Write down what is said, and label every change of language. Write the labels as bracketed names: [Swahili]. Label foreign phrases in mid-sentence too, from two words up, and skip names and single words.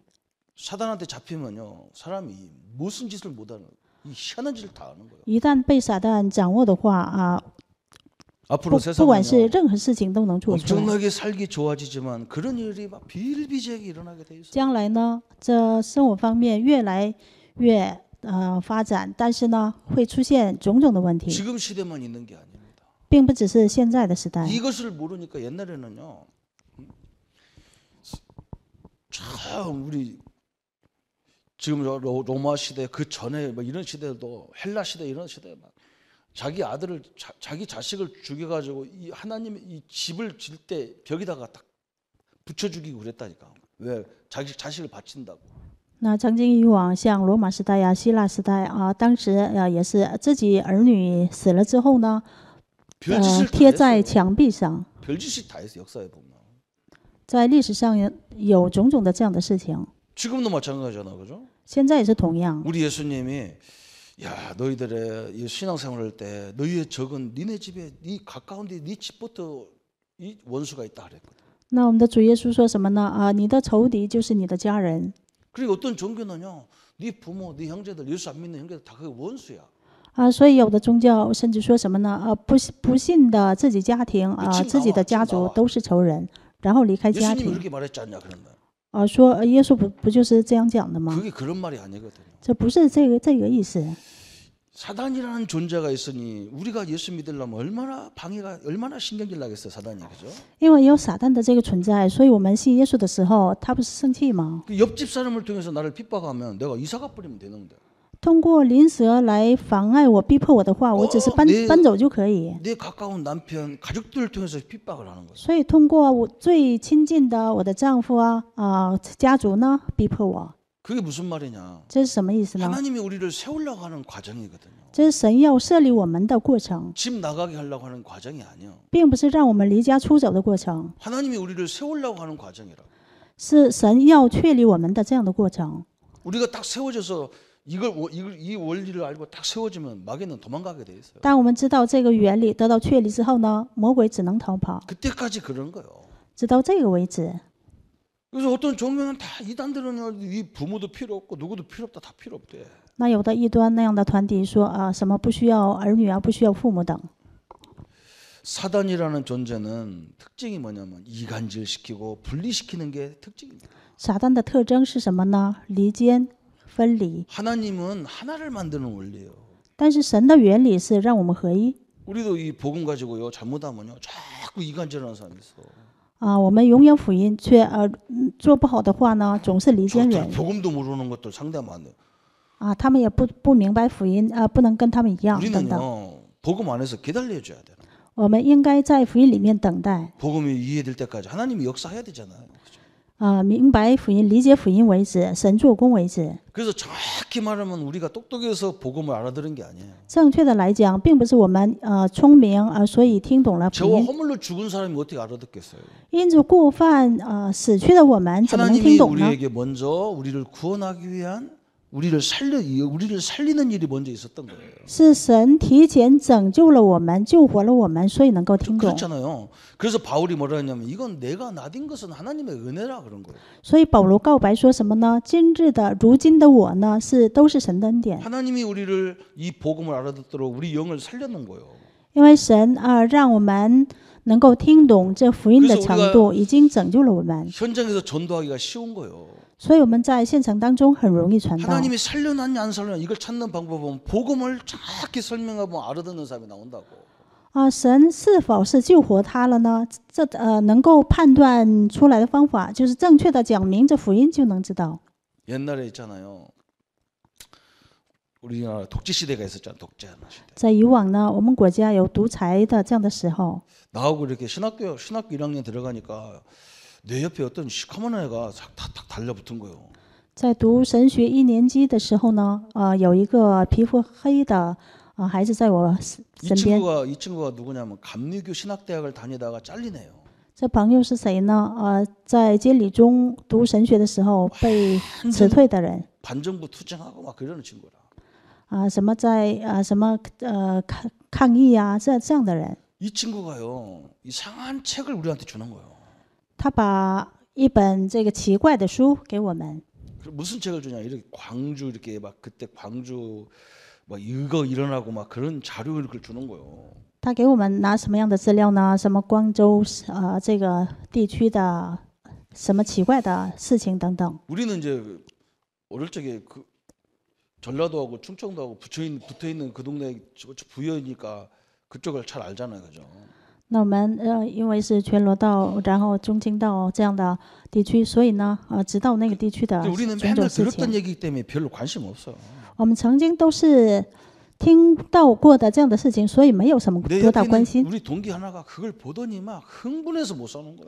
[Korean] 사단한테 잡히면요 사람이 무슨 짓을 못하는 이 희한한 짓을 다 하는 거예요. [Chinese] 一旦被撒旦掌握的话 [Korean] 앞으로 [Chinese] 不管是 [Korean] 세상은요 [Chinese] 任何事情都能做出来。 [Korean] 엄청나게 살기 좋아지지만 그런 일이 막 비일비재하게 일어나게 돼 있어요. [Chinese] 将来呢，这生活方面越来越发展，但是呢，会出现种种的问题， [Korean] 지금 시대만 있는 게 아닙니다. [Chinese] 并不只是现在的时代。 [Korean] 이것을 모르니까 옛날에는요. 참 우리 지금 로마 시대 그 전에 뭐 이런 시대도 헬라 시대 이런 시대 막 자기 아들을 자기 자식을 죽여가지고 이 하나님의 이 집을 질 때 벽에다가 딱 붙여 죽이고 그랬다니까. 왜 자기 자식을 바친다고. [Chinese] 那曾经以往像罗马时代呀、希腊时代啊，当时也是自己儿女死了之后呢， [Korean] 별짓을 다 [Chinese] 贴在 [Korean] 했어요. [Chinese] 墙壁上。 [Korean] 별짓이 다 했어 역사에 보면. [Chinese] 在历史上有种种的这样的事情， [Korean] 지금도 마찬가지잖아, 그죠? [Chinese] 现在也是同样。 [Korean] 우리 예수님이 야 너희들의 이 신앙생활할 때 너희의 적은 니네 집에 네 가까운데 네 집부터 이 원수가 있다 그랬거든. [Chinese] 那我们的主耶稣说什么呢？你的仇敌就是你的家人。 [Korean] 그리고 어떤 종교는요, 네 부모, 네 형제들, 예수 안 믿는 형제들 다 그게 원수야. [Chinese] 所以有的宗教甚至说什么呢？不信的自己家庭自己的家族都是仇人，然后离开家 [Korean] 예수님이 [Chinese] 庭。 [Korean] 그렇게 말했지 않냐 그런다. [Chinese] 说耶稣不就是这样讲的吗？ [Korean] 그게 그런 말이 아니거든요. [Chinese] 这不是这个意思。 [Korean] 사단이라는 존재가 있으니 우리가 예수 믿으려면 얼마나 신경질 나겠어요, 사단이, 그죠? [Chinese] 因为有撒旦的这个存在，所以我们信耶稣的时候，他不是生气吗？ [Korean] 그 옆집 사람을 통해서 나를 핍박하면 내가 이사가 버리면 되는데. [Chinese] 通过邻舍来妨碍我、逼迫我的话，我只是搬走就可以。 [Korean] 내 가까운 남편, 가족들을 통해서 핍박을 하는 거죠. [Chinese] 所以通过我最亲近的我的丈夫家族呢，逼迫我。 [Korean] 그게 무슨 말이냐? [Chinese] 这是什么意思呢？ [Korean] 하나님이 우리를 세우려고 하는 과정이거든요. [Chinese] 这是神要设立我们的过程， [Korean] 집 나가게 하려고 하는 과정이 아니요. [Chinese] 并不是让我们离家出走的过程， [Korean] 하나님이 우리를 세우려고 하는 과정이라. [Chinese] 是神要确立我们的这样的过程。 [Korean] 우리가 딱 세워져서 이 원리를 알고 딱 세워지면 마귀는 도망가게 돼 있어요. [Chinese] 当我们知道这个原理得到确立之后呢，魔鬼只能逃跑， [Korean] 그때까지 그런 거예요. [Chinese] 直到这个为止。 [Korean] 그래서 어떤 종교는 다 이단들은 이 부모도 필요 없고 누구도 필요 없다, 다 필요 없대. [Chinese] 那有的异端那样的团体说什么不需要儿女不需要父母等。 [Korean] 사단이라는 존재는 특징이 뭐냐면 이간질시키고 분리시키는 게 특징입니다. [Chinese] 撒旦的特征是什么呢？离间、分离。 [Korean] 하나님은 하나를 만드는 원리예요. [Chinese] 但是神的原理是让我们合一。 [Korean] 우리도 이 복음 가지고요 잘못하면요 자꾸 이간질하는 사람이 있어. [Chinese] 我们拥有福音，却做不好的话呢，总是离间人。 [Korean] 복음도 모르는 것들 상대하면 안 돼요. [Chinese] 他们也不明白福音，不能跟他们一样等等。 [Korean] 우리는요 복음 안에서 기다려줘야 돼요. [Chinese] 我们应该在福音里面等待， [Korean] 복음이 이해될 때까지 하나님이 역사해야 되잖아요. 그죠? [Chinese] 明白福音、理解福音为止，神做工为止。 [Korean] 그래서 정확히 말하면 우리가 똑똑해서 복음을 알아들은 게 아니에요. [Chinese] 正确的来讲，并不是我们聪明所以听懂了福 [Korean] 저와 [Chinese] 音。 [Korean] 허물로 죽은 사람이 어떻게 알아듣겠어요? [Chinese] 因着过犯死去的我们，怎么能听 [Korean] 하나님이 [Chinese] 懂呢？ [Korean] 우리에게 먼저 우리를 구원하기 위한 우리를 살리는 일이 먼저 있었던 거예요. [Chinese] 是神提前拯救了我们，救活了我们，所以能够听懂。 [Korean] 그렇잖아요. 그래서 바울이 뭐라 했냐면 이건 내가 나딘 것은 하나님의 은혜라 그런 거예요. [Chinese] 所以保罗告白说什么呢？如今的我呢，都是神的恩典， [Korean] 하나님이 우리를 이 복음을 알아듣도록 우리 영을 살려놓은 거예요. [Chinese] 因为神让我们能够听懂这福音的程度，已经拯救了我们， [Korean] 현장에서 전도하기가 쉬운 거예요. [Chinese] 所以我们在现场当中很容易传道。 [Korean] 하나님이 살려놨냐 안 살려놨냐 이걸 찾는 방법은 복음을 정확히 설명하고 알아듣는 사람이 나온다고. [Chinese] 神是否是救活他了呢？这能够判断出来的方法，就是正确的讲明这福音，就能知道。 [Korean] 옛날에 있잖아요. 우리나라 독재 시대가 있었잖아. 독재하는 시대. [Chinese] 在以往呢，我们国家有独裁的这样的时候， [Korean] 나하고 이렇게 신학교 1학년 들어가니까 내 옆에 어떤 시커먼 애가 탁탁 달려붙은 거예요. [Chinese] 在读神学1年级的时候呢，有一个皮肤黑的孩子在我身边。 [Korean] 이 친구가 누구냐면 감리교 신학대학을 다니다가 잘리네요. [Chinese] 这朋友是谁呢？在监理中读神学的时候被辞退的人。 [Korean] 반정부 투쟁하고 막 그러는 친구라. [Chinese] 什么在抗议这样的人。 [Korean] 이 친구가요 이상한 책을 우리한테 주는 거예요. [Chinese] 他把一本这个奇怪的书给我们。 [Korean] 무슨 책을 주냐? 이렇게 광주 이렇게 막 그때 광주 막 이거 일어나고 막 그런 자료 이렇게 주는 거예요. [Chinese] 他给我们拿什么样的资料呢？什么光州这个地区的什么奇怪的事情等等。 [Korean] 우리는 이제 어릴 적에 전라도하고 충청도하고 붙어 있는 그 동네 부여니까 그쪽을 잘 알잖아요, 그죠? [Chinese] 那我们因为是全罗道，然后中青道这样的地区，所以呢知道那个地区的 [Korean] 근데 우리는 [Chinese] 种种 [Korean] 맨날 [Chinese] 事 [Korean] 들었던 [Chinese] 情。 [Korean] 얘기이기 때문에 별로 관심 없어. [Chinese] 我们曾经都是听到过的这样的事情，所以没有什么 [Korean] 내 [Chinese] 多大 [Korean] 옆에 [Chinese] 关 [Korean] 있는 [Chinese] 心。 [Korean] 우리 동기 하나가 그걸 보더니 막 흥분해서 못 사는 거예요.